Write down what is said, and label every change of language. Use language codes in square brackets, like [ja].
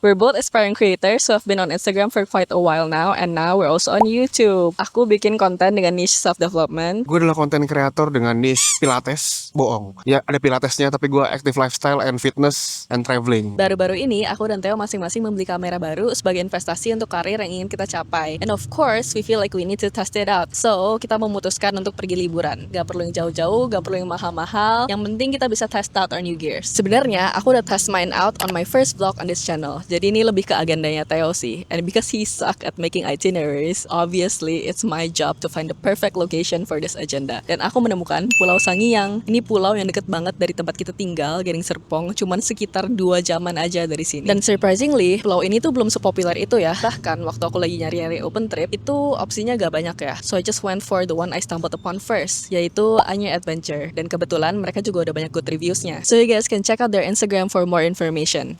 [en] We're both aspiring creators who have been on Instagram for quite a while now, and now we're also on YouTube. [id] Aku bikin konten dengan niche self-development. Gue adalah konten kreator dengan niche Pilates. Bohong. Ya ada Pilatesnya, tapi gue [en] active lifestyle and fitness and traveling. [id] Baru-baru ini, aku dan Theo masing-masing membeli kamera baru sebagai investasi untuk karir yang ingin kita capai. [en] And of course, we feel like we need to test it out. [id] So, kita memutuskan untuk pergi liburan. Gak perlu yang jauh-jauh, gak perlu yang mahal-mahal. Yang penting kita bisa [en] test out our new gears. [id] Sebenarnya, aku udah [en] test mine out on my first vlog on this channel. [id] Jadi ini lebih ke agendanya Theo sih. [en] And because he suck at making itineraries, obviously it's my job to find the perfect location for this agenda. [id] Dan aku menemukan Pulau Sangiang. Ini pulau yang deket banget dari tempat kita tinggal, Gading Serpong, cuman sekitar 2 jaman aja dari sini. Dan surprisingly, pulau ini tuh belum sepopuler itu ya. Bahkan waktu aku lagi nyari-nyari open trip, itu opsinya gak banyak ya. [en] So I just went for the one I stumbled upon first, yaitu Anyer Adventure. [id] Dan kebetulan mereka juga udah banyak [en] good reviews-nya. So you guys can check out their Instagram for more information.